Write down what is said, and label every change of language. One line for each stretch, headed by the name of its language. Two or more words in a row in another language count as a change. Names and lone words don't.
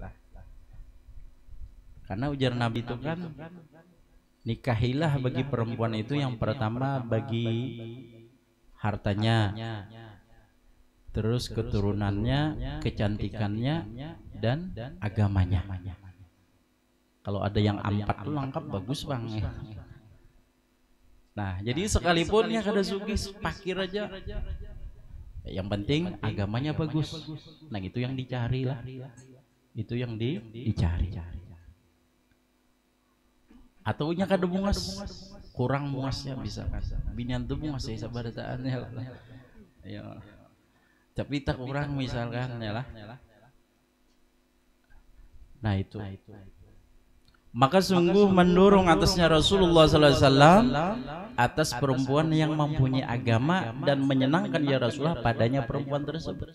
Indonesian: Karena ujar Nabi itu kan, nikahilah bagi perempuan itu yang pertama bagi hartanya, terus keturunannya, kecantikannya, dan agamanya. Kalau ada yang empat tuh lengkap, bagus bang. Nah, jadi sekalipun yang kada sugis fakir aja, yang penting agamanya bagus. Nah, itu yang dicari lah, itu yang dicari.
Banjar: Atau nya kada bungas, kurang muasnya bisa kan. Binian tuh bungas ya sabadataannya lah.
Indonesian: Ya. Tapi tak kurang misalkan ya lah. Nah itu. Maka sungguh mendorong atasnya Rasulullah SAW atas perempuan yang mempunyai agama dan menyenangkan ya Rasulullah padanya perempuan tersebut.